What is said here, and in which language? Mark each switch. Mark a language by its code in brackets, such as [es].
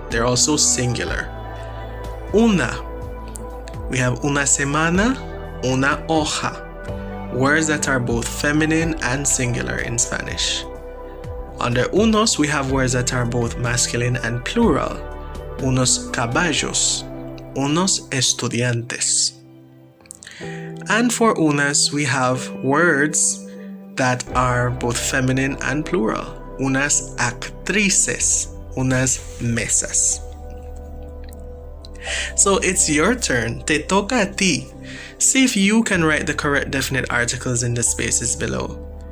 [en] They're also singular. Una. We have [es] una semana, una hoja. [en] words that are both feminine and singular in Spanish. Under unos, we have words that are both masculine and plural. [es] Unos caballos, unos estudiantes. [en] And for unas, we have words that are both feminine and plural. [es] Unas actrices, unas mesas. [en] So it's your turn. [es] Te toca a ti. [en] See if you can write the correct definite articles in the spaces below.